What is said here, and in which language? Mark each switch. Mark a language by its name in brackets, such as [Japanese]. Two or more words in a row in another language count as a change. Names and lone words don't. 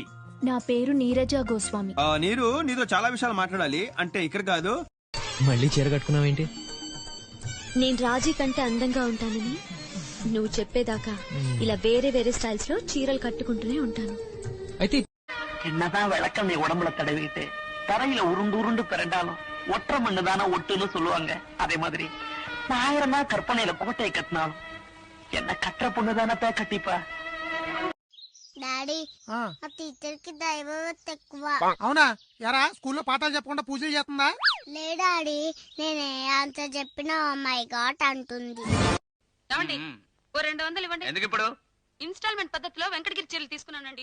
[Telugu] నా పేరు నీరజ గోస్వామి. నీతో చాలా విషయాలు మాట్లాడాలి, అంటే ఇక్కడ కాదు. మళ్ళీ చీర కట్టుకున్నావేంటి? నేను రాజీ కంటే అందంగా ఉంటానని నువ్వు చెప్పేదాకా ఇలా వేరే వేరే స్టైల్స్ లో చీరలు కట్టుకుంటూనే ఉంటాను. అయితే [Tamil] என்னதான் விளக்கம் நீ உடம்புல தடவிட்டு தரையில உருண்டு பிறண்டாலும் ஒற்ற மண்ணுதானே ஒட்டுன்னு சொல்லுவாங்க. அதே மாதிரி நான் 1000 நாள் கற்பனையில கோட்டையை கட்டினாலும் என்ன கட்டுற பொண்ணுதானப்ப கட்டிப்பா. [Telugu] డాడీ ఆ టీచర్ కి దైవభక్తి ఎక్కువ. అవునా? ఎరా స్కూల్లో పాఠాలు చెప్పకుండా పూజలు చేస్తుందా? లే డాడీ, నేనే అంత చెప్పినా [English] my god [Telugu] అంటుంది. ఓ 200 ఇవ్వండి. ఎందుకు ఇప్పుడు? ఇన్స్టాల్మెంట్ పద్ధతిలో వెంకటగిరి చీరలు తీసుకున్నానండి.